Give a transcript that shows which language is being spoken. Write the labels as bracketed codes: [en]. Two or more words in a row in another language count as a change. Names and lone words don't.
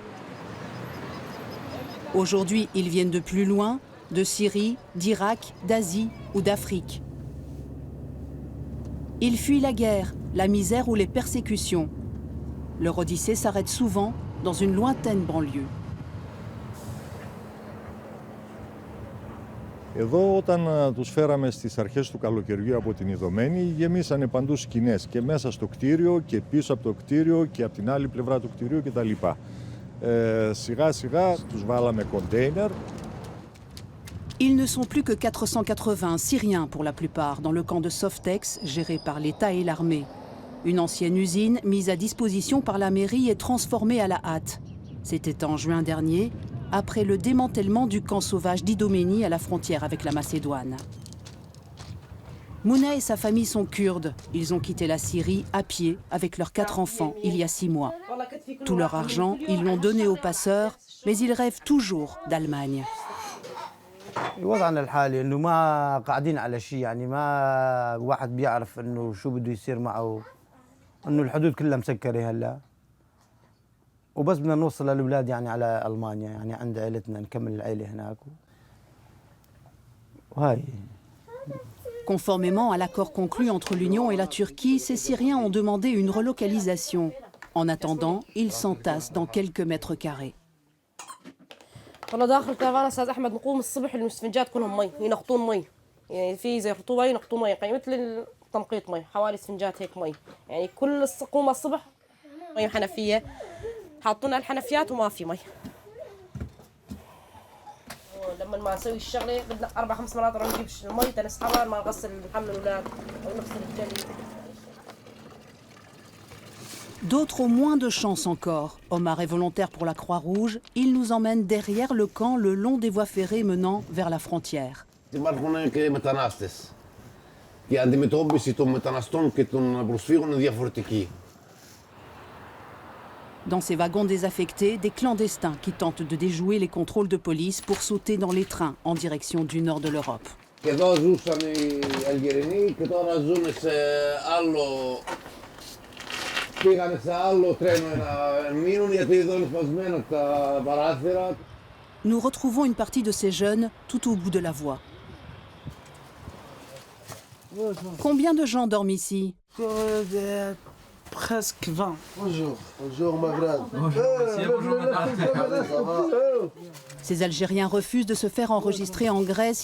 [fr] Aujourd'hui, ils viennent de plus loin, de Syrie, d'Irak, d'Asie ou d'Afrique. Ils fuient la guerre, la misère ou les persécutions. Leur odyssée s'arrête souvent dans une lointaine banlieue. [el] Εδώ όταν τους φέραμε στις αρχές του καλοκαιριού από την Ιδωμένη, γεμίσανε παντού σκηνές και μέσα στο κτίριο και πίσω από το κτίριο και από την άλλη πλευρά του κτιρίου κτλ. Σιγά σιγά τους βάλαμε κοντέινερ. [fr] Ils ne sont plus que 480 Syriens pour la plupart dans le camp de Softex géré par l'État et l'armée. Une ancienne usine mise à disposition par la mairie est transformée à la hâte. C'était en juin dernier, après le démantèlement du camp sauvage d'Idoménie à la frontière avec la Macédoine. Mouna et sa famille sont kurdes. Ils ont quitté la Syrie à pied avec leurs 4 enfants il y a 6 mois. Tout leur argent, ils l'ont donné aux passeurs, mais ils rêvent toujours d'Allemagne. [ar] وضعنا الحالي انه ما قاعدين على شيء يعني ما واحد بيعرف انه شو بده يصير معه انه الحدود كلها مسكره هلا وبس بدنا نوصل للاولاد يعني على المانيا يعني عند عائلتنا نكمل العائله هناك وهاي. [fr] Conformément à l'accord conclu entre l'Union et la Turquie, ces Syriens ont demandé une relocalisation. En attendant, ils s'entassent dans quelques mètres carrés. [ar] والله داخل الكرفان استاذ احمد نقوم الصبح الاسفنجات كلهم مي ينقطون مي يعني في زي رطوبه ينقطون مي يعني مثل تنقيط مي حوالي اسفنجات هيك مي يعني كل قومه الصبح مي حنفيه حاطين الحنفيات وما في مي لما ما نسوي الشغله بدنا 4-5 مرات نجيب المي تنسحبها ما نغسل نحمل الاولاد او نغسل الجلد. [fr] D'autres ont moins de chance encore. Omar est volontaire pour la Croix-Rouge. Il nous emmène derrière le camp le long des voies ferrées menant vers la frontière. [el] Υπάρχουν και μετανάστες. Η αντιμετώπιση των μεταναστών και των προσφύγων είναι διαφορετική. [fr] Dans ces wagons désaffectés, des clandestins qui tentent de déjouer les contrôles de police pour sauter dans les trains en direction du nord de l'Europe. [el] Και εδώ ζούσαν οι Αλγερινοί και τώρα ζουν σε άλλο. Πήγανε σε άλλο τρένο να μείνουν γιατί εδώ είναι σπασμένα τα παράθυρα. [fr] Nous retrouvons une partie de ces jeunes tout au bout de la voie. Combien de gens dorment ici? Presque 20. Bonjour. Bonjour ma grande. Ces Algériens refusent de se faire enregistrer en Grèce.